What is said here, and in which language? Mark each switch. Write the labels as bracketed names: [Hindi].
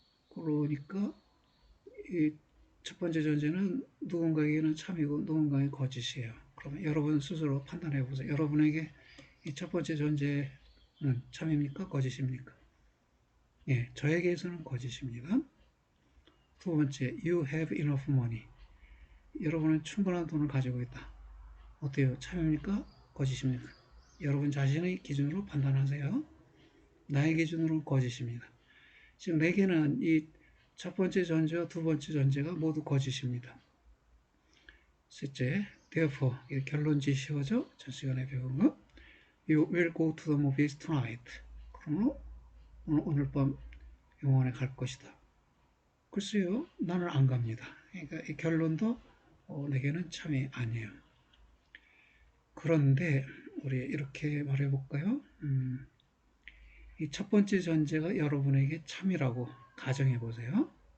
[Korean] 그러니까 이 첫 번째 전제는 누군가에게는 참이고 누군가에게 거짓이에요. 그러면 여러분 스스로 판단해 보세요. 여러분에게 이 첫 번째 전제는 참입니까? 거짓입니까? 예, 저에게서는 거짓입니다. 두 번째, [English] you have enough money. [Korean] 여러분은 충분한 돈을 가지고 있다. 어때요? 참입니까? 거짓입니까? 여러분 자신의 기준으로 판단하세요. 나의 기준으로는 거짓입니다. 지금 내게는 이 첫 번째 전제와 두 번째 전제가 모두 거짓입니다. 셋째, therefore, 결론지시어죠? 전 시간에 배운 거. [English] You will go to the movies tonight. [Korean] 그러므로 오늘 밤 영화관에 갈 것이다. 글쎄요, 나는 안 갑니다. 그러니까 이 결론도 내게는 참이 아니에요. 그런데 우리 이렇게 말해볼까요? 이 첫 번째 전제가 여러분에게 참이라고 가정해 보세요.